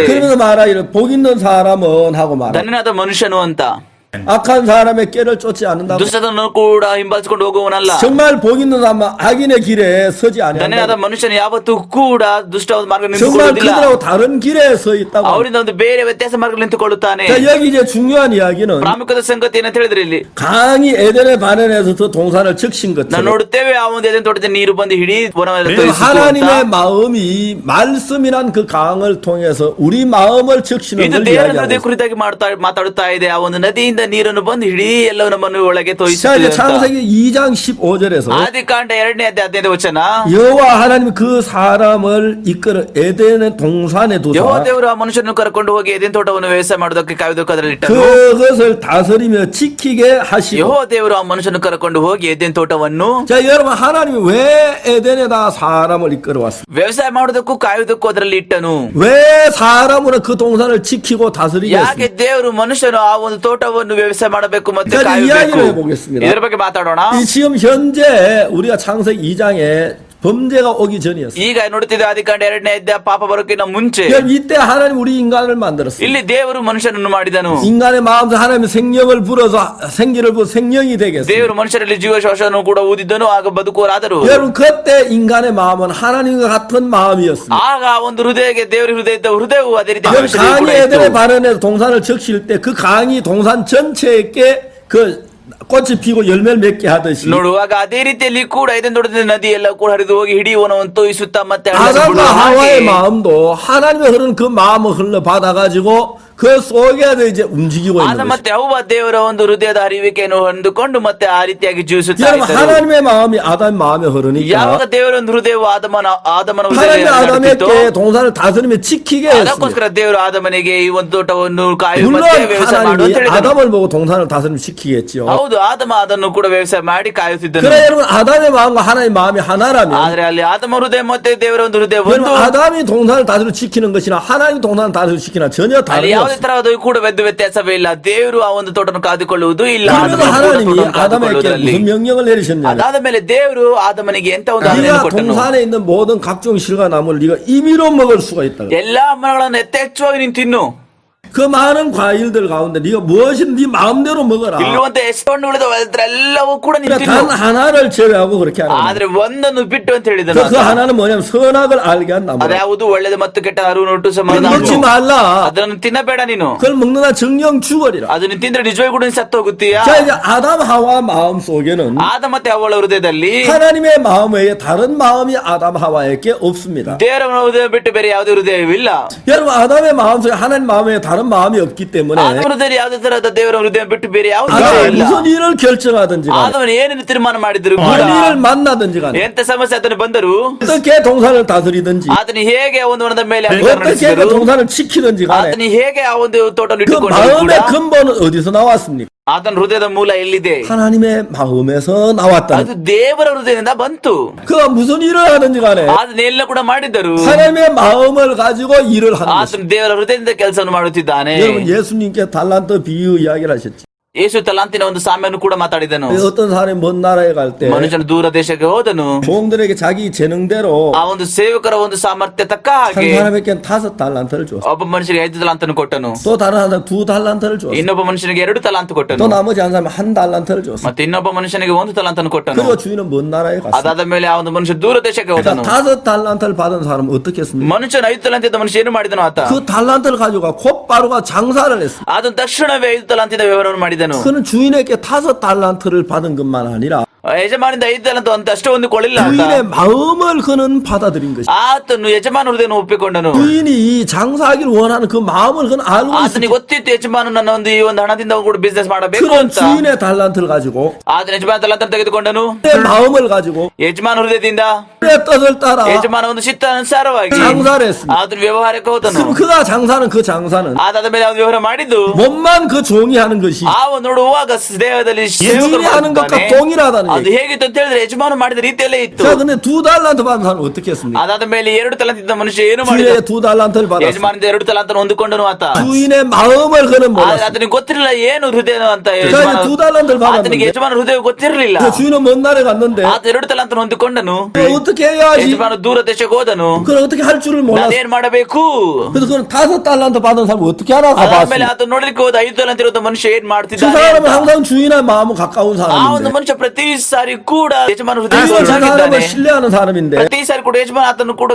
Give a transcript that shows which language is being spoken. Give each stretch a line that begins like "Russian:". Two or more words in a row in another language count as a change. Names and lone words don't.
Korean: 그러면서 말하기를 복 있는 사람은 하고 말아.
Kannada: ಧನ್ಯನಾದ ಮನುಷ್ಯನು ಅಂತ.
Korean: 악한 사람의 깨를 쫓지 않는다고.
Kannada: ದುಷ್ಟತನನ್ನು ಕೂಡ ಹಿಂಬಾಲಿಸಿಕೊಂಡು ಹೋಗುವನಲ್ಲ.
Korean: 정말 복 있는 사람은 악인의 길에 서지
Kannada: ಧನ್ಯನಾದ
Korean: 아니한다.
Kannada: ಮನುಷ್ಯನು ಯಾವತ್ತೂ ಕೂಡ ದುಷ್ಟ ಮಾರ್ಗ
Korean: 정말
Kannada: ನಿಂತುಕೊಳ್ಳುವುದಿಲ್ಲ.
Korean: 그들하고 다른 길에 서 있다고.
Kannada: ಅವರಿಂದ ಒಂದು ಬೇರೆ ವ್ಯತ್ಯಾಸ ಮಾರ್ಗ ನಿಂತುಕೊಳ್ಳುತ್ತಾನೆ.
Korean: 자, 여기 이제 중요한 이야기는
Kannada: ಪ್ರಾಮುಖ್ಯದ ಸಂಗತಿ ಏನಂತ ಹೇಳಿದ್ರೆ ಇಲ್ಲಿ
Korean: 강이 에덴에 반응해서 더 동산을 적신
Kannada: ನಾವು
Korean: 것처럼
Kannada: ನೋಡುತ್ತೇವೆ ಆ ಒಂದು ಎದೆನ್ ತೋಟದ ನೀರು ಬಂದು ಇಡೀ ವನವೆಲ್ಲ
Korean: 그래서
Kannada: ತೋಯಿಸಿತು
Korean: 하나님의
Kannada: ಅಂತ.
Korean: 마음이 말씀이란 그 강을 통해서 우리 마음을 적시는
Kannada: ಇದು
Korean: 걸
Kannada: ದೇವರ
Korean: 이야기하고
Kannada: ಹೃದಯ
Korean: 있어요.
Kannada: ಕುರಿತಾಗಿ ಮಾತಾಡುತ್ತಾ ಇದೆ. ಆ ಒಂದು ನದಿಯಿಂದ ನೀರನ್ನು ಬಂದು ಇಡೀ ಎಲ್ಲವೂ ನಮ್ಮನ್ನು ಒಳಗೆ
Korean: 자,
Kannada: ತೋಯಿಸುತ್ತದೆ
Korean: 이제
Kannada: ಅಂತ.
Korean: 창세기 2장 15절에서
Kannada: ಆದಿಕಾಂಡ 2ನೇ ಅಧ್ಯಾಯ 15ನೇ ವಚನ.
Korean: 여호와 하나님 그 사람을 이끌어 에덴의 동산에
Kannada: ಯೆಹೋವ
Korean: 두사
Kannada: ದೇವರು ಆ ಮನುಷ್ಯನನ್ನು ಕರ್ಕೊಂಡು ಹೋಗಿ ಎದೆನ್ ತೋಟವನ್ನು ವ್ಯವಸಾಯ ಮಾಡೋದಕ್ಕೆ ಕಾಯುವುದಕ್ಕೆ ಅದರಲ್ಲಿ ಇಟ್ಟನು.
Korean: 그것을 다스리며 지키게 하시고.
Kannada: ಯೆಹೋವ ದೇವರು ಆ ಮನುಷ್ಯನನ್ನು ಕರ್ಕೊಂಡು ಹೋಗಿ ಎದೆನ್ ತೋಟವನ್ನು
Korean: 자, 여러분 하나님이 왜 에덴에다 사람을 이끌어 왔습니까?
Kannada: ವ್ಯವಸಾಯ ಮಾಡೋದಕ್ಕೂ ಕಾಯುವುದಕ್ಕೂ ಅದರಲ್ಲಿ ಇಟ್ಟನು.
Korean: 왜 사람으로 그 동산을 지키고 다스리게
Kannada: ಯಾಕೆ
Korean: 했습니까?
Kannada: ದೇವರು ಮನುಷ್ಯನು ಆ ಒಂದು ತೋಟವನ್ನು ವ್ಯವಸಾಯ ಮಾಡಬೇಕು ಮತ್ತೆ
Korean: 자,
Kannada: ಕಾಯಬೇಕು?
Korean: 이야기를 해보겠습니다.
Kannada: ಇದರ ಬಗ್ಗೆ ಮಾತಾಡೋಣ.
Korean: 이 지금 현재 우리가 창세기 2장에 범죄가 오기 전이었어요.
Kannada: ಈಗ ನೋಡುತ್ತಿದ್ದ ಆದಿಕಾಂಡ 2ನೇ ಅಧ್ಯಾಯ ಪಾಪ ಬರೋಕ್ಕಿಂತ ಮುಂಚೆ
Korean: 여러분 이때 하나님 우리 인간을 만들었어요.
Kannada: ಇಲ್ಲಿ ದೇವರು ಮನುಷ್ಯನನ್ನು ಮಾಡಿದನು.
Korean: 인간의 마음에서 하나님의 생명을 불어서 생기를 부어 생명이 되게 했어요.
Kannada: ದೇವರು ಮನುಷ್ಯರಲ್ಲಿ ಜೀವಶ್ವಾಸವನ್ನು ಕೂಡ ಊದಿದ್ದನು, ಆಗ ಬದುಕುವರಾದರು.
Korean: 여러분 그때 인간의 마음은 하나님과 같은 마음이었습니다.
Kannada: ಆಗ ಒಂದು ಹೃದಯಕ್ಕೆ ದೇವರ ಹೃದಯ ಇದ್ದ ಹೃದಯವು ಅದೇ ರೀತಿ
Korean: 여러분
Kannada: ಮನುಷ್ಯನಿಗೆ
Korean: 강이
Kannada: ಕೂಡ
Korean: 에덴에
Kannada: ಇತ್ತು.
Korean: 발현해서 동산을 적실 때 그 강이 동산 전체에게 그 꽃이 피고 열매를 맺게 하듯이
Kannada: ನೋಡುವಾಗ ಅದೇ ರೀತಿಯಲ್ಲಿ ಕೂಡ ಇದನ್ನು ನೋಡಿದ ನದಿ ಎಲ್ಲ ಕೂಡ ಹರಿದು ಹೋಗಿ ಹಿಡಿ ವನವನ್ನು ತೋಯಿಸುತ್ತಾ ಮತ್ತೆ ಹಳ್ಳನ್ನು
Korean: 아담과
Kannada: ಬಿಡುವ ಹಾಗೆ
Korean: 하와의 마음도 하나님의 흐르는 그 마음을 흘러 받아가지고 그 속에서 이제 움직이고
Kannada: ಆದ
Korean: 있는
Kannada: ಮತ್ತೆ ಅವ್ವ ದೇವರ ಒಂದು ಹೃದಯದ ಹರಿವಿಕೆಯನ್ನು ಹೊಂದಿಕೊಂಡು ಮತ್ತೆ ಆ ರೀತಿಯಾಗಿ
Korean: 것이죠.
Kannada: ಜೀವಿಸುತ್ತಾ
Korean: 여러분
Kannada: ಇದ್ದರು.
Korean: 하나님의 마음이 아담의 마음에 흐르니까
Kannada: ಯಾವಾಗ ದೇವರ ಒಂದು ಹೃದಯವು ಆದಮನ
Korean: 하나님이
Kannada: ಹೃದಯ ನಡೆದಿತ್ತೋ,
Korean: 아담에게 동산을 다스리며 지키게 했습니다.
Kannada: ಅದಕ್ಕೋಸ್ಕರ ದೇವರು ಆದಮನಿಗೆ ಈ ಒಂದು ತೋಟವನ್ನು ಕಾಯು
Korean: 물론
Kannada: ಮತ್ತೆ ವ್ಯವಸಾಯ ಮಾಡು ಅಂತ
Korean: 하나님이
Kannada: ಹೇಳಿದನು.
Korean: 아담을 보고 동산을 다스리며 지키겠죠.
Kannada: ಹೌದು, ಆದಮ ಅದನ್ನು ಕೂಡ ವ್ಯವಸಾಯ ಮಾಡಿ ಕಾಯುತ್ತಿದ್ದನು.
Korean: 그래 여러분 아담의 마음과 하나님의 마음이 하나라면
Kannada: ಆದ್ರೆ ಅಲ್ಲಿ ಆದಮ ಹೃದಯ ಮತ್ತೆ ದೇವರ ಒಂದು ಹೃದಯ
Korean: 여러분
Kannada: ಒಂದು,
Korean: 아담이 동산을 다스리며 지키는 것이나 하나님 동산을 다스리며 지키나 전혀
Kannada: ಅಲ್ಲಿ
Korean: 다른
Kannada: ಯಾವುದೇ
Korean: 것입니다.
Kannada: ತರಹದ ಕೂಡ ವ್ಯತ್ಯಾಸವೇ ಇಲ್ಲ. ದೇವರು ಆ ಒಂದು ತೋಟವನ್ನು ಕಾದುಕೊಳ್ಳುವುದು ಇಲ್ಲ,
Korean: 그러면서
Kannada: ಆದಮನು ಕೂಡ
Korean: 하나님이
Kannada: ತೋಟವನ್ನು
Korean: 아담에게
Kannada: ಕಾದುಕೊಳ್ಳುವುದರಲ್ಲಿ.
Korean: 무슨 명령을 내리셨냐?
Kannada: ಅದಾದ ಮೇಲೆ ದೇವರು ಆದಮನಿಗೆ ಎಂತ ಒಂದು ಆಜ್ಞೆಯನ್ನು
Korean: 네가
Kannada: ಕೊಟ್ಟನು.
Korean: 동산에 있는 모든 각종 실과 나무를 네가 임의로 먹을 수가 있다.
Kannada: ಎಲ್ಲಾ ಮರಗಳನ್ನು ಯಥೇಚ್ಛವಾಗಿ ನೀನು ತಿನ್ನು.
Korean: 그 많은 과일들 가운데 네가 무엇이든 네 마음대로 먹어라.
Kannada: ಇಲ್ಲಿರುವಂತ ಎಷ್ಟು ಹಣ್ಣುಗಳಿದೆ ಎಲ್ಲವೂ ಕೂಡ ನೀನು
Korean: 그러니까
Kannada: ತಿನ್ನು.
Korean: 단 하나를 제외하고 그렇게 하는 거야.
Kannada: ಆದ್ರೆ ಒಂದನ್ನು ಬಿಟ್ಟು ಅಂತ ಹೇಳಿದನು.
Korean: 그 하나는 뭐냐면 선악을 알게 한 나무.
Kannada: ಅದ್ಯಾವುದು ಒಳ್ಳೆದು ಮತ್ತು ಕೆಟ್ಟ ಅರಿವು ನೋಟು ಸಮಾಧಾನ.
Korean: 먹지 말라.
Kannada: ಅದನ್ನು ತಿನ್ನಬೇಡ ನೀನು.
Korean: 그걸 먹는 한 정령 죽어리라.
Kannada: ಅದನ್ನು ತಿಂದ್ರೆ ನಿಜವಾಗಿ ಕೂಡ ಸತ್ತು ಹೋಗುತ್ತೀಯಾ?
Korean: 자 이제 아담 하와 마음 속에는
Kannada: ಆದ ಮತ್ತೆ ಅವಳ ಹೃದಯದಲ್ಲಿ
Korean: 하나님의 마음 외에 다른 마음이 아담 하와에게 없습니다.
Kannada: ದೇವರ ಹೃದಯ ಬಿಟ್ಟು ಬೇರೆ ಯಾವುದೇ ಹೃದಯವಿಲ್ಲ.
Korean: 여러분 아담의 마음 속에 하나님 마음 외에 다른 마음이 없기 때문에
Kannada: ಆದ ಹೃದಯ ಯಾವುದೇ ತರಹದ ದೇವರ ಹೃದಯ ಬಿಟ್ಟು ಬೇರೆ ಯಾವುದೇ
Korean: 아담이
Kannada: ಇಲ್ಲ.
Korean: 무슨 일을 결정하든지 간에
Kannada: ಆದವನು ಏನೇನು ತೀರ್ಮಾನ ಮಾಡಿದ್ರು ಕೂಡ
Korean: 어떤 일을 만나든지 간에
Kannada: ಎಂತ ಸಮಸ್ಯೆ ಆತನು ಬಂದರು
Korean: 어떻게 동산을 다스리든지
Kannada: ಆತನು ಹೇಗೆ ಒಂದು ವನದ ಮೇಲೆ ಅಧಿಕಾರ
Korean: 어떻게 그
Kannada: ನಡೆಸಿದರು,
Korean: 동산을 지키든지 간에
Kannada: ಆತನು ಹೇಗೆ ಆ ಒಂದು ತೋಟವನ್ನು
Korean: 그
Kannada: ಇಟ್ಟುಕೊಂಡರು ಕೂಡ
Korean: 마음의 근본은 어디서 나왔습니까?
Kannada: ಆತನ ಹೃದಯದ ಮೂಲ ಎಲ್ಲಿದೆ?
Korean: 하나님의 마음에서 나왔다는
Kannada: ಅದು ದೇವರ ಹೃದಯದಿಂದ ಬಂತು.
Korean: 그 무슨 일을 하든지 간에
Kannada: ಅದನ್ನೆಲ್ಲ ಕೂಡ ಮಾಡಿದರು.
Korean: 하나님의 마음을 가지고 일을 하는 것입니다.
Kannada: ಆತನು ದೇವರ ಹೃದಯದಿಂದ ಕೆಲಸವನ್ನು ಮಾಡುತ್ತಿದ್ದಾನೆ.
Korean: 여러분 예수님께 달란트 비유 이야기를 하셨지.
Kannada: ಯೇಸು ತಲಾಂತಿನ ಒಂದು ಸಾಮ್ಯವನ್ನು ಕೂಡ ಮಾತಾಡಿದನು.
Korean: 어떤 사람이 먼 나라에 갈 때
Kannada: ಮನುಷ್ಯನು ದೂರ ದೇಶಕ್ಕೆ ಹೋದನು.
Korean: 종들에게 자기 재능대로
Kannada: ಆ ಒಂದು ಸೇವಕರ ಒಂದು ಸಾಮರ್ಥ್ಯ ತಕ್ಕ
Korean: 한
Kannada: ಹಾಗೆ
Korean: 사람에게 5 달란트를 줬어.
Kannada: ಒಬ್ಬ ಮನುಷ್ಯನಿಗೆ 5 ತಲಾಂತನ್ನು ಕೊಟ್ಟನು.
Korean: 또 다른 사람 2 달란트를 줬어.
Kannada: ಇನ್ನೊಬ್ಬ ಮನುಷ್ಯನಿಗೆ 2 ತಲಾಂತು
Korean: 또
Kannada: ಕೊಟ್ಟನು.
Korean: 나머지 한 사람 1 달란트를 줬어.
Kannada: ಮತ್ತೆ ಇನ್ನೊಬ್ಬ ಮನುಷ್ಯನಿಗೆ 1 ತಲಾಂತನ್ನು ಕೊಟ್ಟನು.
Korean: 그리고 주인은 먼 나라에 갔어.
Kannada: ಅದಾದ ಮೇಲೆ ಆ ಒಂದು ಮನುಷ್ಯ ದೂರ ದೇಶಕ್ಕೆ ಹೋದನು.
Korean: 그러니까 5 달란트를 받은 사람은 어떻게 했습니까?
Kannada: ಮನುಷ್ಯನ 5 ತಲಾಂತಿದ್ದ ಮನುಷ್ಯ ಏನು ಮಾಡಿದನು ಆತ?
Korean: 그 달란트를 가지고 곧바로가 장사를 했어.
Kannada: ಅದನ್ನು ತಕ್ಷಣವೇ 5 ತಲಾಂತಿದ ವ್ಯವಹಾರವನ್ನು ಮಾಡಿದನು.
Korean: 그는 주인에게 5 달란트를 받은 것만 아니라
Kannada: ಯಜಮಾನಿಂದ 5 ತಲಾಂತು ಅಂತ ಅಷ್ಟೇ ಒಂದು ಕೊಳ್ಳಿಲ್ಲ ಆತ.
Korean: 주인의 마음을 그는 받아들인 것이.
Kannada: ಆತನು ಯಜಮಾನ ಹೃದಯವನ್ನು ಒಪ್ಪಿಕೊಂಡನು.
Korean: 주인이 이 장사하기를 원하는 그 마음을 그는 알고 있어.
Kannada: ಆತನಿಗೆ ಗೊತ್ತಿತ್ತು ಯಜಮಾನ ನನ್ನ ಒಂದು ಈ ಒಂದು ಹಣದಿಂದ ಕೂಡ ಬಿಸ್ನೆಸ್ ಮಾಡಬೇಕು
Korean: 그런
Kannada: ಅಂತ.
Korean: 주인의 달란트를 가지고
Kannada: ಆತನ ಯಜಮಾನ ತಲಾಂತನ್ನು ತೆಗೆದುಕೊಂಡನು.
Korean: 내 마음을 가지고
Kannada: ಯಜಮಾನ ಹೃದಯದಿಂದ
Korean: 내 뜻을 따라
Kannada: ಯಜಮಾನ ಒಂದು ಚಿತ್ತಾನುಸಾರವಾಗಿ
Korean: 장사를 했습니다.
Kannada: ಆತನ ವ್ಯವಹಾರಕ್ಕೆ ಹೋದನು.
Korean: 그럼 그가 장사는 그 장사는
Kannada: ಅದಾದ ಮೇಲೆ ಅವನು ವ್ಯವಹಾರ ಮಾಡಿದ್ದು
Korean: 몸만 그 종이 하는 것이
Kannada: ಆ ಒಂದು ನೋಡುವಾಗ ದೇಹದಲ್ಲಿ ಸೇವಕರು
Korean: 주인이 하는 것과
Kannada: ಮಾಡುತ್ತಾನೆ.
Korean: 동일하다는
Kannada: ಅದು
Korean: 얘기.
Kannada: ಹೇಗಿತ್ತು ಅಂತ ಹೇಳಿದ್ರೆ ಯಜಮಾನ ಮಾಡಿದ ರೀತಿಯಲ್ಲೇ ಇತ್ತು.
Korean: 자, 근데 2 달란트 받은 사람은 어떻게 했습니까?
Kannada: ಅದಾದ ಮೇಲೆ 2 ತಲಾಂತಿದ್ದ ಮನುಷ್ಯ ಏನು ಮಾಡಿದ?
Korean: 주인의 2 달란트를 받았어.
Kannada: ಯಜಮಾನದ 2 ತಲಾಂತನ್ನು ಹೊಂದಿಕೊಂಡನು ಆತ.
Korean: 주인의 마음을 그는
Kannada: ಆದ್ರೆ
Korean: 몰랐어.
Kannada: ಆತನಿಗೆ ಗೊತ್ತಿರಲಿಲ್ಲ ಏನು ಹೃದಯ ಅಂತ.
Korean: 자, 이제 2 달란트를
Kannada: ಆತನಿಗೆ
Korean: 받았는데
Kannada: ಯಜಮಾನ ಹೃದಯ ಗೊತ್ತಿರಲಿಲ್ಲ.
Korean: 그 주인은 먼 나라에 갔는데
Kannada: ಆತ 2 ತಲಾಂತನ್ನು ಹೊಂದಿಕೊಂಡನು.
Korean: 어떻게 해야지?
Kannada: ಯಜಮಾನ ದೂರ ದೇಶಕ್ಕೆ ಹೋದನು.
Korean: 그걸 어떻게 할 줄을 몰랐어.
Kannada: ನಾನೇನ್ ಮಾಡಬೇಕು?
Korean: 그래서 그는 5 달란트 받은 사람 어떻게 하나
Kannada: ಅದಾದ್ಮೇಲೆ
Korean: 가봤어.
Kannada: ಆತ ನೋಡ್ಲಿಕ್ಕೆ ಹೋದ 5 ತಲಾಂತ ಇರೋ ಮನುಷ್ಯ ಏನ್
Korean: 그
Kannada: ಮಾಡ್ತಿದ್ದಾನೆ
Korean: 사람은
Kannada: ಅಂತ.
Korean: 항상 주인의 마음은 가까운
Kannada: ಆ ಒಂದು
Korean: 사람인데
Kannada: ಮನುಷ್ಯ ಪ್ರತಿ ಸಾರಿ ಕೂಡ ಯಜಮಾನ ಹೃದಯ
Korean: 그리고 저 사람을 신뢰하는 사람인데
Kannada: ಪ್ರತಿ ಸಾರಿ ಕೂಡ ಯಜಮಾನ ಆತನ್ನು ಕೂಡ